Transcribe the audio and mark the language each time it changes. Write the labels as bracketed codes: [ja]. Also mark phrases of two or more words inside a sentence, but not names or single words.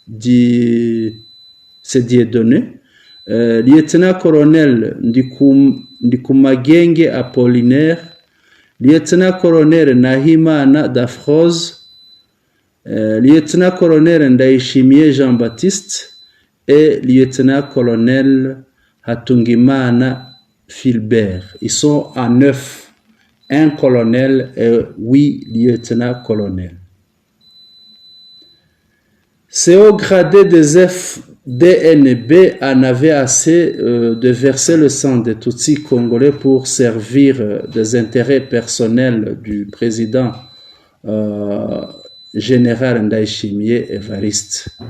[fr] lieutenant-colonel Ndikumagenge Apollinaire, lieutenant-colonel Nahimana Dafroze, lieutenant-colonel Ndayishimiye Jean-Baptiste et lieutenant-colonel Hatungimana Philbert. Ils sont à 9, un colonel et 8 lieutenants-colonels. C'est au gradé des FDNB en avait assez de verser le sang des Tutsis congolais pour servir des intérêts personnels du président général Ndayishimiye Evariste.